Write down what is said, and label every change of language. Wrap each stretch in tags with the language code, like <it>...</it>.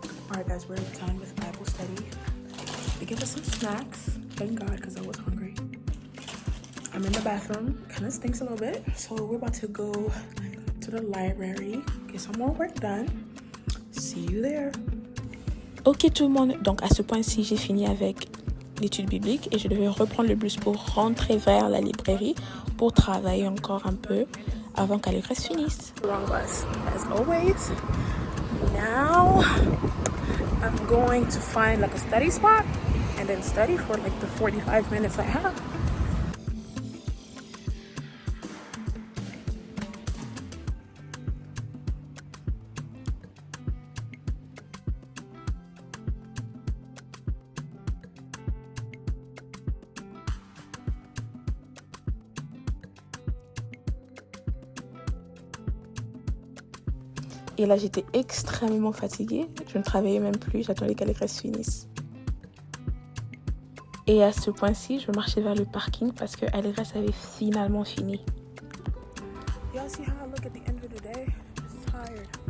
<en>Alright guys, we're done with Bible study. They gave us some snacks. Thank God, because I was hungry. I'm in the bathroom. Kind of stinks a little bit. So we're about to go to the library, get some more work done. See you there.</en> <fr>Ok tout le monde, donc à ce point-ci, j'ai fini avec l'étude biblique et je devais reprendre le bus pour rentrer vers la librairie pour travailler encore un peu avant qu'elle finisse.</fr> <en>Wrong bus, as always. Now, I'm going to find like a study spot and then study for like the 45 minutes I have.</en> <fr>Et là, j'étais extrêmement fatiguée. Je ne travaillais même plus. J'attendais qu'Allégresse finisse. Et à ce point-ci, je marchais vers le parking parce que Allégresse avait finalement fini.</fr> <en>Y'all see how I look at the end of the day? Just tired.</en>